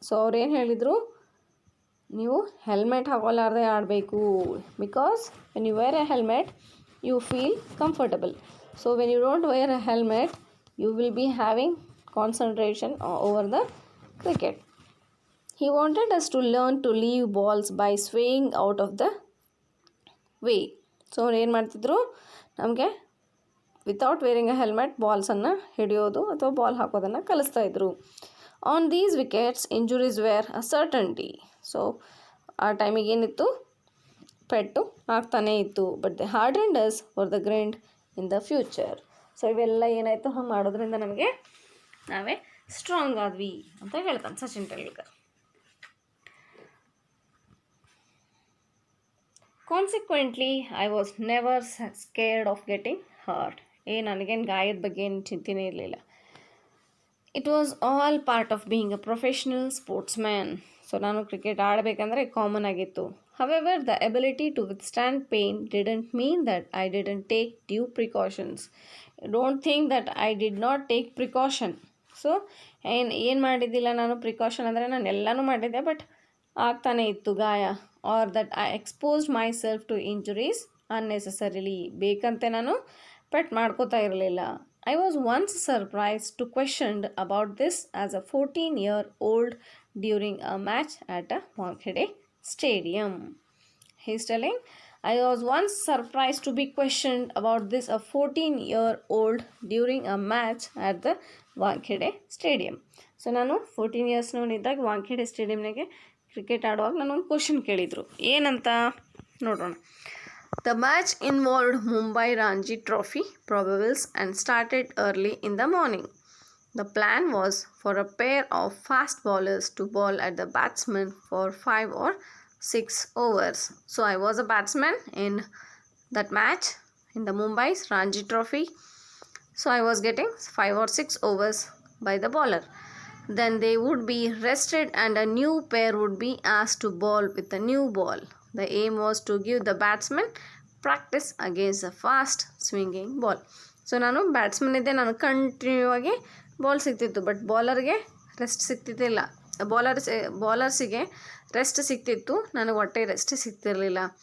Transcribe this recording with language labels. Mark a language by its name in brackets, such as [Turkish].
[Kannada] So ಅವ್ರೇನು ಹೇಳಿದರು, ನೀವು ಹೆಲ್ಮೆಟ್ ಹಾಕೊಳ್ಳಾರ್ದೆ ಆಡಬೇಕು. [English] Because when you wear a helmet you feel comfortable. So when you don't wear a helmet you will be having concentration over the cricket. He wanted us to learn to leave balls by swaying out of the way. [Kannada] So ಅವ್ರು ಏನು ಮಾಡ್ತಿದ್ರು, ನಮಗೆ [English] without wearing a helmet [Kannada] ಬಾಲ್ಸನ್ನು ಹಿಡಿಯೋದು ಅಥವಾ ball ಹಾಕೋದನ್ನು ಕಲಿಸ್ತಾಯಿದ್ರು. [English] On these wickets injuries were a certainty. [Kannada] So ಆ ಟೈಮಿಗೆ ಏನಿತ್ತು, ಪೆಟ್ಟು ಆಗ್ತಾನೇ ಇತ್ತು. [English] But the hardened us for the grind in the future. [Kannada] So ಇವೆಲ್ಲ ಏನಾಯಿತು ಹಂಗೆ ಮಾಡೋದ್ರಿಂದ ನಮಗೆ ನಾವೇ ಸ್ಟ್ರಾಂಗ್ ಆದ್ವಿ ಅಂತ ಹೇಳ್ತಾನೆ Sachin Tendulkar. [English] Consequently I was never scared of getting hurt. [Kannada] ನನಗೇನು ಗಾಯದ ಬಗ್ಗೆ ಏನು ಚಿಂತೆನೇ ಇರಲಿಲ್ಲ. [English] It was all part of being a professional sportsman. [Kannada] So ನಾನು ಕ್ರಿಕೆಟ್ ಆಡಬೇಕಂದ್ರೆ ಕಾಮನ್ ಆಗಿತ್ತು. [English] However, the ability to withstand pain didn't mean that I didn't take due precautions. Don't think that I did not take precaution. [Kannada] So ಏನು ಮಾಡಿದ್ದಿಲ್ಲ ನಾನು precaution ಅಂದರೆ ನಾನು ಎಲ್ಲನೂ ಮಾಡಿದ್ದೆ, but ಆಗ್ತಾನೆ ಇತ್ತು ಗಾಯ. [English] Or that I exposed myself to injuries unnecessarily. [Kannada] ಬೇಕಂತೆ ನಾನು ಪೆಟ್ ಮಾಡ್ಕೋತಾ ಇರಲಿಲ್ಲ. [English] I was once surprised to questioned about this as a 14-year-old during a match at a Wankhede Stadium. He's telling, I was once surprised to be questioned about this a 14-year-old during a match at the Wankhede Stadium. [Kannada] So ನಾನು 14 ಇಯರ್ಸ್ನವನಿದ್ದಾಗ Wankhede ಸ್ಟೇಡಿಯಮ್ನಾಗೆ cricket ಆಡುವಾಗ ನನಗೊಂದು question ಕೇಳಿದರು. ಏನಂತ ನೋಡೋಣ. [English] The match involved Mumbai Ranji Trophy probables and started early in the morning. The plan was for a pair of fast bowlers to bowl at the batsman for 5 or 6 overs. So I was a batsman in that match in the Mumbai's Ranji Trophy. So I was getting 5 or 6 overs by the bowler. Then they would be rested and a new pair would be asked to bowl with a new ball. The aim was to give the batsman practice against a fast swinging ball. [Kannada] So ನಾನು batsman ಇದ್ದೆ, ನಾನು continue ಆಗಿ ball ಸಿಗ್ತಿತ್ತು, but ಬೌಲರ್ಗೆ rest ಸಿಗ್ತಿದ್ದಿಲ್ಲ. ಬೌಲರ್ಸಿಗೆ rest ಸಿಗ್ತಿತ್ತು, ನನಗೆ ಒಟ್ಟೆ rest ಸಿಗ್ತಿರಲಿಲ್ಲ.